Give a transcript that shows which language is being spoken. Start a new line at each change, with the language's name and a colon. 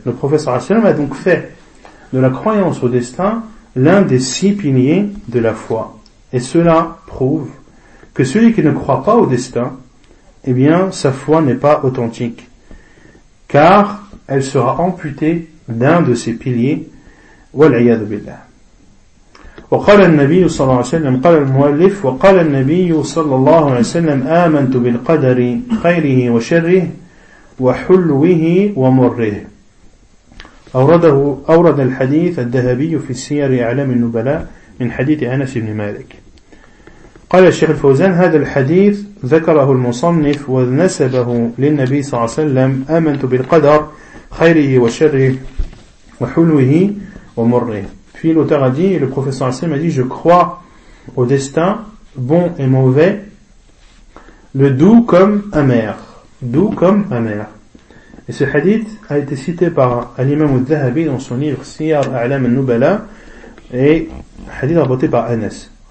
French: Le prophète sallam a donc fait de la croyance au destin l'un des six piliers de la foi. Et cela prouve que celui qui ne croit pas au destin, eh bien, sa foi n'est pas authentique. Car elle sera amputée d'un de ses piliers.
Arabic: Wal'iyadu billah. وقال النبي صلى الله عليه وسلم قال المؤلف وقال النبي صلى الله عليه وسلم آمنت بالقدر خيره وشره وحلوه ومره أورد الحديث الذهبي في سير أعلام النبلاء من حديث أنس بن مالك قال الشيخ الفوزان هذا الحديث ذكره المصنف ونسبه للنبي صلى الله عليه وسلم آمنت بالقدر خيره وشره وحلوه ومره.
French: Puis l'auteur a dit, et le professeur Hassan m'a dit, je crois au destin, bon et mauvais, le doux comme amer. Doux comme amer. Et ce hadith a été cité par Al-Imam al-Dhahabi dans son livre Siyar A'lam al-Nubala, et hadith rapporté par Anas.